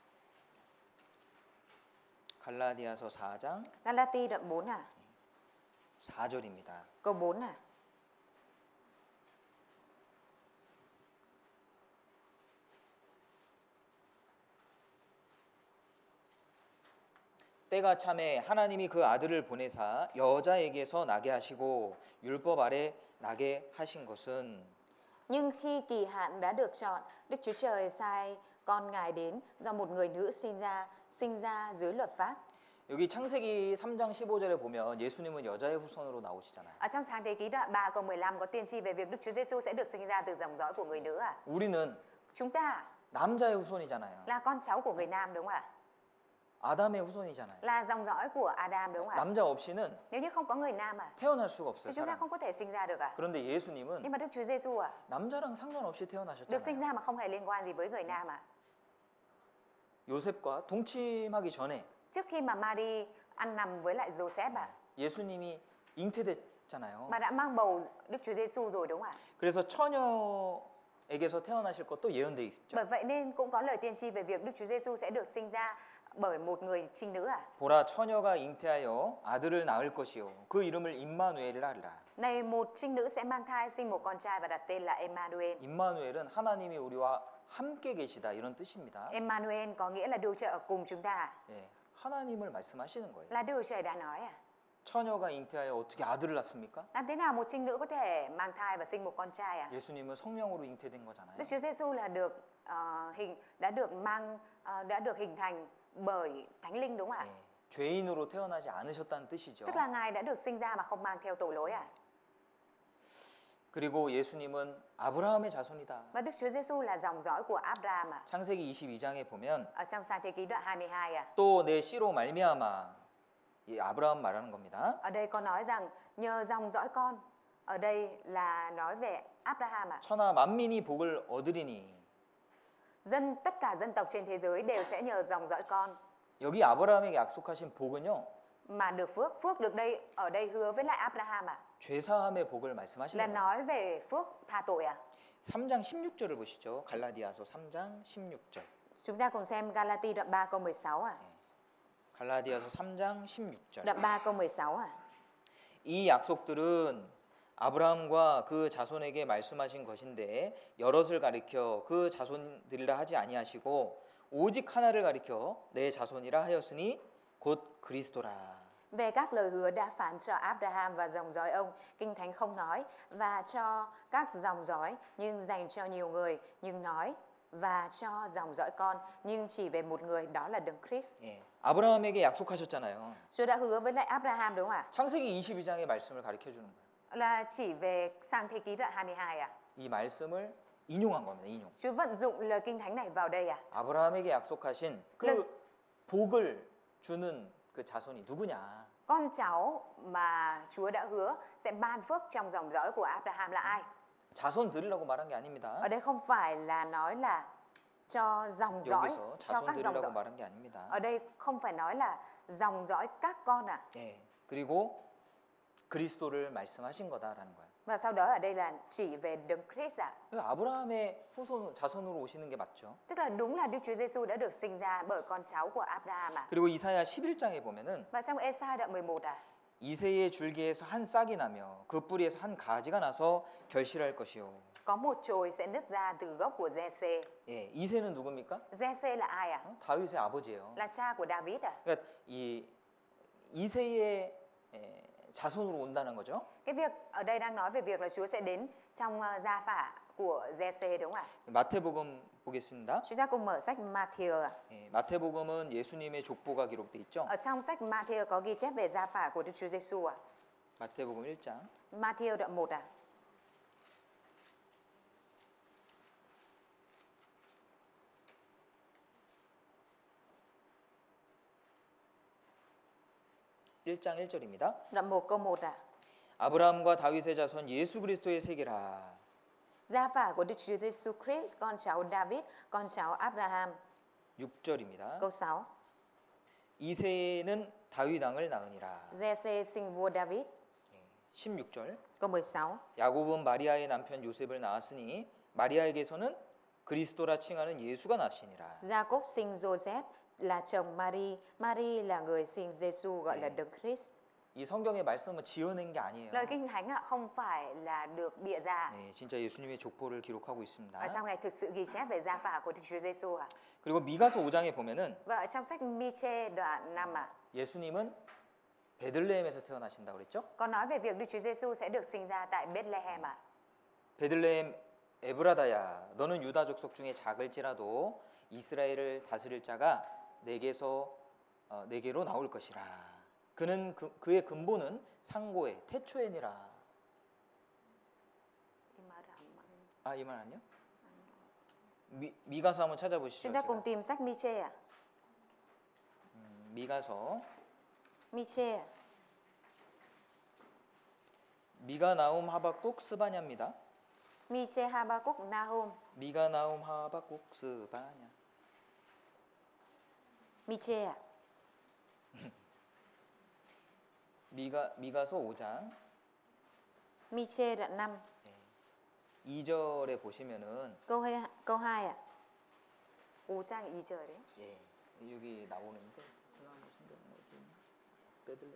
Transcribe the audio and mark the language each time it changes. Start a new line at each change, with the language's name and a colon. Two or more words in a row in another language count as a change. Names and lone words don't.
Korean: 갈라디아서 4장
Vietnamese: Galati đoạn 4 ạ.
Korean: 4절입니다.
Vietnamese: câu 4 này.
Korean: 때가 참에 하나님이 그 아들을 보내사 여자에게서 나게 하시고 율법 아래 나게 하신 것은
Vietnamese: Nhưng khi kỳ hạn đã được chọn, Đức Chúa Trời sai con Ngài đến do một người nữ sinh ra dưới luật pháp.
Korean: 여기 창세기 3장 15절에 보면 예수님은 여자의 후손으로 나오시잖아요.
Vietnamese: Ở trong Sáng Thế Ký đoạn 3 câu 15 có tiên tri về việc Đức Chúa Giêsu sẽ được sinh ra từ dòng dõi của người nữ à?
Korean: 우리는
Vietnamese: Chúng ta
Korean: 남자의 후손이잖아요.
Vietnamese: là con cháu của người nam đúng không ạ?
Korean: 아담의 후손이잖아요.
Vietnamese: Là dòng dõi của Adam đúng không ạ?
Korean: 남자 없이는
Vietnamese: Nếu như không có người nam à,
Korean: 태어날 수가 없어요.
Vietnamese: thì chúng ta
Korean: 사람.
Vietnamese: không có thể sinh ra được à?
Korean: 그런데 예수님은
Vietnamese: Nhưng mà Đức Chúa Giêsu à,
Korean: 남자랑 상관없이
Vietnamese: được sinh
Korean: 태어나셨잖아요.
Vietnamese: ra mà không hề liên quan gì với người nam à?
Korean: 요셉과 동침하기 전에
Vietnamese: Trước khi mà Mary ăn nằm với lại Joseph à,
Korean: 예수님이 잉태됐잖아요.
Vietnamese: mà đã mang bầu Đức Chúa Giêsu rồi đúng không ạ?
Korean: 그래서 처녀에게서 태어나실 것도 예언돼 있죠.
Vietnamese: Bởi vậy nên cũng có lời tiên tri về việc Đức Chúa Giêsu sẽ được sinh ra bởi một người trinh nữ à?
Korean: 보라 처녀가 잉태하여 아들을 낳을 것이요 그 이름을 임마누엘이라 하리라.
Vietnamese: Này một trinh nữ sẽ mang thai sinh một con trai và đặt tên là Emmanuel.
Korean: 임마누엘은 하나님이 우리와 함께 계시다 이런 뜻입니다.
Vietnamese: Emmanuel có nghĩa là Đức Chúa Trời ở cùng chúng ta,
Korean: 예, 하나님을 말씀하시는 거예요.
Vietnamese: là Đức Chúa Trời đã nói à?
Korean: 처녀가 잉태하여 어떻게 아들을 낳습니까?
Vietnamese: Làm thế nào một trinh nữ có thể mang thai và sinh một con trai à?
Korean: 예수님은 성령으로 잉태된 거잖아요.
Vietnamese: Đức Chúa Giêsu là được đã được hình thành bởi Thánh Linh đúng không ạ?
Korean: 예, 죄인으로 태어나지 않으셨다는 뜻이죠.
Vietnamese: Tức là Ngài đã được sinh ra mà không mang theo tội lỗi à?
Korean: 그리고 예수님은 아브라함의 자손이다.
Vietnamese: Và Đức Chúa Giêsu là dòng dõi của Abraham à?
Korean: 창세기 22장에 보면
Vietnamese: Ở trong Sáng Thế Ký đoạn 22 à?
Korean: 또 내 씨로 말미암아 이 아브라함 말하는 겁니다.
Vietnamese: Ở đây có nói rằng nhờ dòng dõi con. Ở đây là nói về Abraham à?
Korean: 천하 만민이 복을 얻으리니
Vietnamese: Tất cả dân tộc trên thế giới đều sẽ nhờ dòng dõi con
Korean: 여기 아브라함에게 약속하신 복은요.
Vietnamese: mà được phước. Phước được ở đây hứa với lại Abraham à?
Korean: 죄사함의 복을
Vietnamese: Là
Korean: 말씀하시는 거예요.
Vietnamese: nói về phước tha tội à?
Korean: 3장 16절을 보시죠. 갈라디아서 3장 16절.
Vietnamese: Chúng ta cùng xem Galati đoạn 3 câu 16 à?
Korean: 갈라디아서 3장 16절.
Vietnamese: Đoạn 3 câu 16 à?
Korean: 이 약속들은 아브라함과 그 자손에게 말씀하신 것인데 여럿을 가리켜 그 자손들이라 하지 아니하시고 오직 하나를 가리켜 내 자손이라 하였으니 곧 그리스도라.
Vietnamese: Về các lời hứa đã phán cho Abraham và dòng dõi ông, Kinh Thánh không nói và cho các dòng dõi nhưng dành cho nhiều người, nhưng nói và cho dòng dõi con nhưng chỉ về một người, đó là Đấng Christ.
Korean: 예, 아브라함에게 약속하셨잖아요.
Vietnamese: Chúa đã hứa với lại Abraham đúng không ạ?
Korean: 창세기 22장의 말씀을 가르쳐 주는 거예요.
Vietnamese: Là chỉ về Sang Thế Ký đoạn 22 à?
Korean: 이 말씀을 인용한 겁니다. 인용.
Vietnamese: Chúa vận dụng lời Kinh Thánh này vào đây à?
Korean: 아브라함에게 약속하신 그 복을 주는 그 자손이 누구냐?
Vietnamese: Con cháu mà Chúa đã hứa sẽ ban phước trong dòng dõi của Abraham là ai?
Korean: 자손 드리라고 말한 게 아닙니다.
Vietnamese: Ở đây không phải là nói là cho dòng dõi,
Korean: 여기서
Vietnamese: cho
Korean: 자손
Vietnamese: các dòng
Korean: 드리라고
Vietnamese: dõi.
Korean: 말한 게 아닙니다.
Vietnamese: Ở đây không phải nói là dòng dõi các con à?
Korean: 예, 그리고 그리스도를 말씀하신 거다라는 거예요.
Vietnamese: Và sau đó ở đây là chỉ về Đấng Christ à?
Korean: 그러니까 아브라함의 후손 자손으로 오시는 게 맞죠.
Vietnamese: Tức là đúng là Đức Chúa Giêsu đã được sinh ra bởi con cháu của Abraham à?
Korean: 그리고 이사야 11장에 보면은
Vietnamese: Và trong Ê-sai đoạn 11 à?
Korean: 이새의 줄기에서 한 싹이 나며 그 뿌리에서 한 가지가 나서 결실할 것이요.
Vietnamese: Có một chồi sẽ nứt ra từ gốc của Giê-xê.
Korean: 예, 이새는 누굽니까?
Vietnamese: Giê-xê là ai à?
Korean: 다윗의 아버지예요.
Vietnamese: Là cha của David à?
Korean: 그러니까 이 이새의 자손으로 온다는 거죠.
Vietnamese: Cái việc ở đây đang nói về việc là Chúa sẽ đến trong gia phả của Giê-xê đúng không ạ?
Korean: 마태복음 보겠습니다.
Vietnamese: Chúng ta cùng mở sách Matthew ạ.
Korean: 예, 마태복음은 예수님의 족보가 기록돼 있죠.
Vietnamese: Ở trong sách Matthew có ghi chép về gia phả của Đức Chúa Giêsu ạ.
Korean: 마태복음 1장
Vietnamese: Matthew đoạn 1 ạ.
Korean: 일 장 1절입니다.
Vietnamese: Đoạn 1 câu 1 ạ.
Korean: 아브라함과 다윗의 자손 예수 그리스도의 세계라.
Vietnamese: Gia phả của Đức Chúa Giêsu Christ, con cháu David, con cháu Abraham.
Korean: 6절입니다.
Vietnamese: Câu 6.
Korean: 이새는 다윗 왕을 낳으니라.
Vietnamese: Giê-xê sinh vua David.
Korean: 16절.
Vietnamese: Câu 16.
Korean: 야곱은 마리아의 남편 요셉을 낳았으니 마리아에게서는 그리스도라 칭하는 예수가 나시니라.
Vietnamese: Jacob sinh Joseph là chồng Mary, Mary là người sinh Giêsu gọi là Đấng Christ.
Korean: 이 성경의 말씀은 지어낸 게 아니에요.
Vietnamese: Lời Kinh Thánh không phải là được bịa ra.
Korean: 네, 진짜 예수님의 족보를 기록하고 있습니다.
Vietnamese: Ở trong này thực sự ghi chép về gia phả của Đức Chúa Giêsu à.
Korean: 그리고 미가서 5장에 보면은
Vietnamese: Và ở trong sách Mi-chê đoạn 5 à,
Korean: 예수님은 베들레헴에서 태어나신다고 그랬죠?
Vietnamese: có nói về việc Đức Chúa Giêsu sẽ được sinh ra tại Bethlehem à.
Korean: 베들레헴 에브라다야, 너는 유다 족속 중에 작을지라도 이스라엘을 다스릴 자가 내게로 나올 것이라. 그의 근본은 상고의 태초에니라. 아, 이 말 아니요? 미가서 한번 찾아보시죠.
Vietnamese: Chúng ta
Korean: 제가.
Vietnamese: cùng tìm sách Mi-chê à.
Korean: 미가서
Vietnamese: Mi-chê à.
Korean: 미가 나움 하박국 스바냐입니다.
Vietnamese: Mi-chê, Ha-ba-cúc, Na-hum.
Korean: 미가 나움 하박국 스바냐.
Vietnamese: Mi-chê à.
Korean: 미가서 5장
Vietnamese: Mi-chê đoạn 5
Korean: 2절에 보시면은
Vietnamese: câu 2 à.
Korean: 5장 2절 đấy. 예, 여기 나오는데 베들레헴